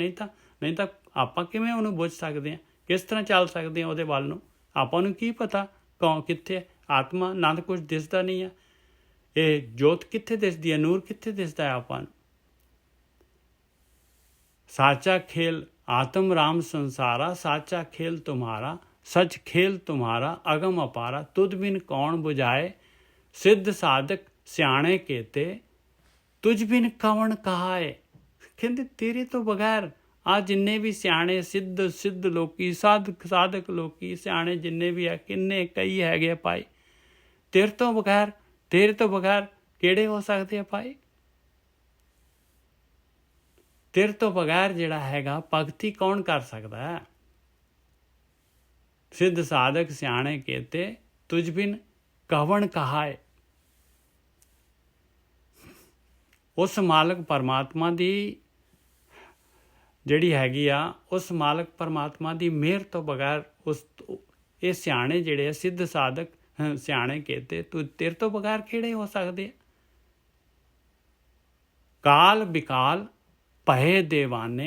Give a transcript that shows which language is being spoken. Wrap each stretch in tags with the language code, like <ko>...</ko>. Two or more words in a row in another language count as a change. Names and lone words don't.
<pa>ਨਹੀਂ ਤਾਂ ਆਪਾਂ ਕਿਵੇਂ ਉਹਨੂੰ ਬੁੱਝ ਸਕਦੇ ਹਾਂ, ਕਿਸ ਤਰ੍ਹਾਂ ਚੱਲ ਸਕਦੇ ਹਾਂ ਉਹਦੇ ਵੱਲ ਨੂੰ। ਆਪਾਂ ਨੂੰ ਕੀ ਪਤਾ ਕੌਣ ਕਿੱਥੇ ਆਤਮਾ ਆਨੰਦ ਕੁਝ ਦਿਸਦਾ ਨਹੀਂ ਹੈ। ਇਹ ਜੋਤ ਕਿੱਥੇ ਦਿਸਦੀ ਹੈ, ਨੂਰ ਕਿੱਥੇ ਦਿਸਦਾ ਹੈ ਆਪਾਂ ਨੂੰ। ਸਾਚਾ ਖੇਲ ਆਤਮ ਰਾਮ ਸੰਸਾਰਾ ਸਾਚਾ ਖੇਲ ਤੁਮਹਾਰਾ ਸਚ ਖੇਲ ਤੁਮ੍ਹਾਰਾ ਅਗਮ ਅਪਾਰਾ ਤੁਦ ਬਿਨ ਕੌਣ ਬੁਝਾਏ। ਸਿੱਧ ਸਾਧਕ ਸਿਆਣੇ ਕੇਤੇ ਤੁਝ ਬਿਨ ਕਵਨ ਕਹਾਏ। ਕਹਤੇ ਤੇਰੇ ਤੋ ਬਗੈਰ ਆ ਜਿੰਨੇ ਭੀ ਸਿਆਣੇ ਸਿੱਧ ਲੋਕੀ ਸਾਧਕ ਲੋਕੀ ਸਿਆਣੇ ਜਿੰਨੇ ਭੀ ਹੈ ਕਿੰਨੇ ਕਈ ਹੈਗੇ ਭਾਈ, ਤੇਰੇ ਤੋ ਬਗੈਰ ਕਿਹੜੇ ਹੋ ਸਕਤੇ ਹੈਂ ਭਾਈ। ਤੇਰੇ ਤੋ ਬਗੈਰ ਜਿਹੜਾ ਹੈਗਾ ਭਗਤੀ ਕੌਣ ਕਰ ਸਕਤਾ ਹੈ। ਸਿੱਧ ਸਾਧਕ ਸਿਆਣੇ ਕਹਤੇ ਤੁਝ ਬਿਨ ਕਵਨ ਕਹਾਏ। ਉਸ ਮਾਲਕ ਪਰਮਾਤਮਾ ਦੀ ਜਿਹੜੀ ਹੈਗੀ ਆ ਉਸ ਮਾਲਕ ਪਰਮਾਤਮਾ ਦੀ ਮਿਹਰ ਤੋਂ ਬਗੈਰ ਉਸ ਇਹ ਸਿਆਣੇ ਜਿਹੜੇ ਆ ਸਿੱਧ ਸਾਧਕ ਸਿਆਣੇ ਕਹਿੰਦੇ ਤੂੰ ਤੇਰੇ ਤੋਂ ਬਗੈਰ ਕਿਹੜੇ ਹੋ ਸਕਦੇ ਆ। ਕਾਲ ਵਿਕਾਲ ਭਏ ਦੇਵਾਨੇ।</pa>